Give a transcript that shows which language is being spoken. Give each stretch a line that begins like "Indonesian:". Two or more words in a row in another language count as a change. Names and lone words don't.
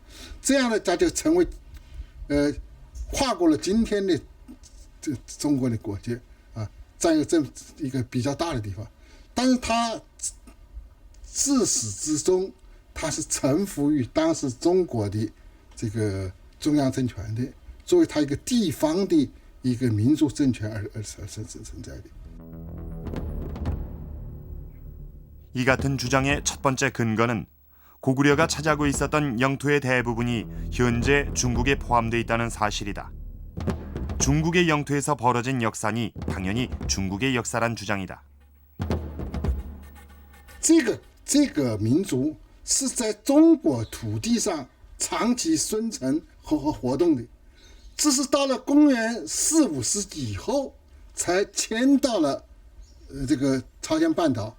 Chinese: 这样呢，他就成为跨过了今天的这中国的国界啊，占有这么一个比较大的地方。但是他自始至终，他是臣服于当时中国的这个中央政权的，作为他一个地方的一个民族政权而存在的。
Korean: 이 같은 주장의 첫 번째 근거는 고구려가 차지하고 있었던 영토의 대부분이 현재 중국에 포함되어 있다는 사실이다. 중국의 영토에서 벌어진 역사니 당연히 중국의 역사란 주장이다.
Chinese: 这个民族是在中国土地上长期生存和活动的，只是到了公元4、5世纪以后，才迁到了这个朝鲜半岛。